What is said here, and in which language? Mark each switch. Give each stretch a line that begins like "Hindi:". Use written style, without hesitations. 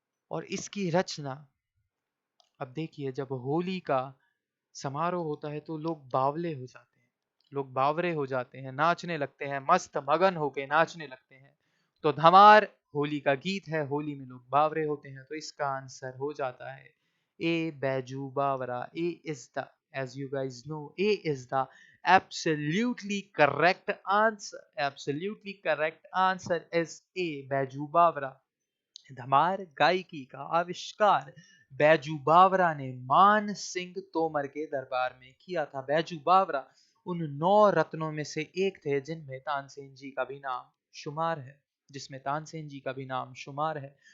Hindi: और इसकी रचना, अब देखिए जब होली का समारोह होता है तो लोग बावले हो जाते हैं, लोग बावरे हो जाते हैं, नाचने लगते हैं, मस्त मगन होके नाचने लगते हैं। तो धमार होली का गीत है, होली में लोग बावरे होते हैं, तो इसका आंसर हो जाता है ए बैजू बावरा।
English: A is the, as you guys know, A is the absolutely correct answer. Absolutely correct answer is A, Baiju Bawra.
Hindi: धमार गायकी का आविष्कार बैजू बावरा ने मान सिंह तोमर के दरबार में किया था। बैजू बावरा उन 9 रत्नों में से एक थे जिनमें तानसेन जी का भी नाम शुमार है, जिसमें तानसेन जी का भी नाम शुमार है।